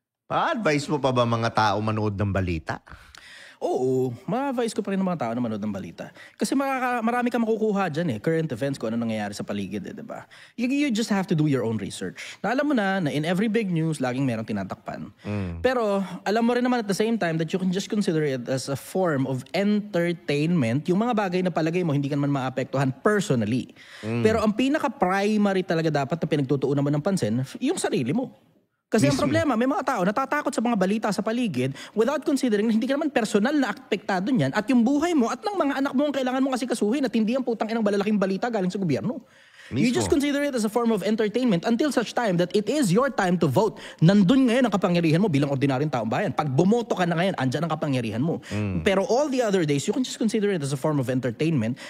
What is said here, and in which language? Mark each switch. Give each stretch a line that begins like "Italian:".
Filipino: Pa-advise mo pa ba mga tao manood ng balita? Oo, ma-advise ko pa rin ng mga tao na manood ng balita. Kasi marami ka makukuha dyan current events, kung ano nangyayari sa paligid, di ba?
English: You just have to do your own research.
Filipino: Na alam mo na
English: in every big news,
Filipino: laging merong tinatakpan. Pero alam mo rin naman
English: at the same time that you can just consider it as a form of entertainment.
Filipino: Yung mga bagay na palagay mo, hindi ka naman maapektuhan personally. Pero ang pinaka-primary talaga dapat na pinagtutuunan mo ng pansin, yung sarili mo. Kasi ang problema, may mga tao natatakot sa mga balita sa paligid
English: without considering
Filipino: na hindi ka naman personal na apektado niyan at yung buhay mo at ng mga anak mo ang kailangan mong asikasuhin at hindi ang putang inang malalaking balita galing sa gobyerno.
English: You just consider it as a form of entertainment until such time that it is your time to vote.
Filipino: Nandun ngayon ang kapangyarihan mo bilang ordinaryong taong bayan. Pag bumoto ka na ngayon, andyan ang kapangyarihan mo.
English: Pero all the other days, you can just consider it as a form of entertainment.